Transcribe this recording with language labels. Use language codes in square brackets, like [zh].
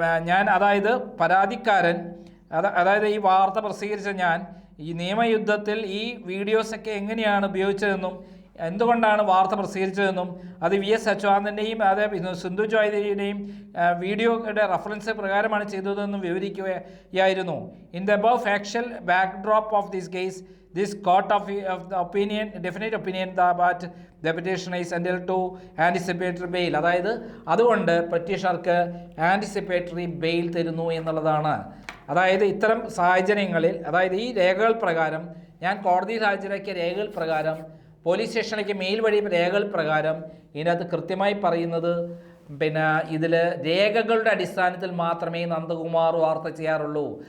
[ml] ഞാൻ അതായത് പരാതിക്കാരൻ, അതായത് ഈ വാർത്ത പ്രസിദ്ധീകരിച്ച ഞാൻ ഈ നിയമയുദ്ധത്തിൽ ഈ വീഡിയോസൊക്കെ എങ്ങനെയാണ് ഉപയോഗിച്ചതെന്നും എന്തുകൊണ്ടാണ് വാർത്ത പ്രസിദ്ധീകരിച്ചതെന്നും അത് VS അച്യുതാനന്ദൻ്റെയും അതേ സിന്ധു ജോയിയുടെയും വീഡിയോയുടെ റഫറൻസ് പ്രകാരമാണ് ചെയ്തതെന്നും വിവരിക്കുകയായിരുന്നു. [en] In the above factual backdrop of this case, this court of the opinion, definite opinion that the petitioner is entitled to anticipatory bail. [ml] അതായത് അതുകൊണ്ട് പെറ്റീഷണർക്ക് ആൻറ്റിസിപ്പേറ്ററി ബെയിൽ തരുന്നു എന്നുള്ളതാണ്. അതായത് ഇത്തരം സാഹചര്യങ്ങളിൽ, അതായത് ഈ രേഖകൾ പ്രകാരം, ഞാൻ കോടതിയിൽ ഹാജരാക്കിയ രേഖകൾ പ്രകാരം, പോലീസ് സ്റ്റേഷനിലേക്ക് മെയിൽ വഴി രേഖകൾ പ്രകാരം ഇതിനകത്ത് കൃത്യമായി പറയുന്നത്, പിന്നെ ഇതിൽ രേഖകളുടെ അടിസ്ഥാനത്തിൽ മാത്രമേ നന്ദകുമാർ വാർത്ത ചെയ്യാറുള്ളൂ.